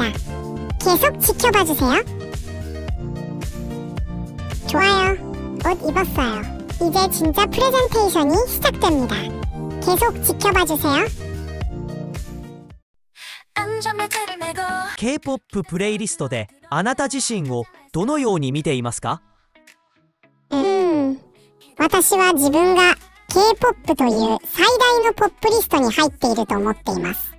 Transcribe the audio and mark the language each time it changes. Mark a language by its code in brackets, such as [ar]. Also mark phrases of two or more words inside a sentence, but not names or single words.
[ko] 계속 지켜봐주세요. 좋아요. 옷 입었어요. 이제 진짜 프레젠테이션이 시작됩니다. 계속 지켜봐주세요. [ja] K-POP プレイリストであなた自身をどのように見ていますか？私は自分が K-POP という最大のポップリストに入っていると思っています。